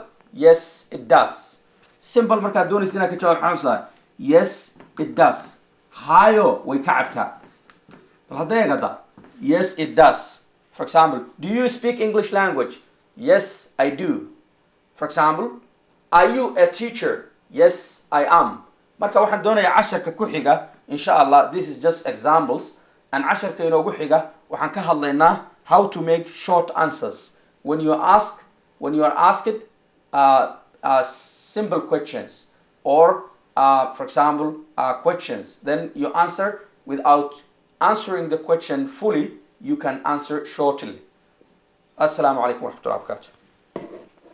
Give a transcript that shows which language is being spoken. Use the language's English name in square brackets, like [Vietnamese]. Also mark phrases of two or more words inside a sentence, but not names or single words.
[English] Yes it does. Simple [Somali] markaad doonaysa inaad ka jawaab xamsa [English] yes it does. [Somali] hayo way ka cabtaa. bal hadda eegada [English] yes it does. For example, do you speak English language? Yes, I do. For example, are you a teacher? Yes, I am. [Somali] marka waxaan doonayaa casharka ku xiga [Arabic] إن شاء الله, [English] this is just examples, and [Somali] casharka inoogu xiga waxaan ka hadlaynaa [English] how to make short answers when you are asked simple questions or for example questions, then you answer without answering the question fully. You can answer shortly. [Arabic] السلام عليكم ورحمة الله وبركاته.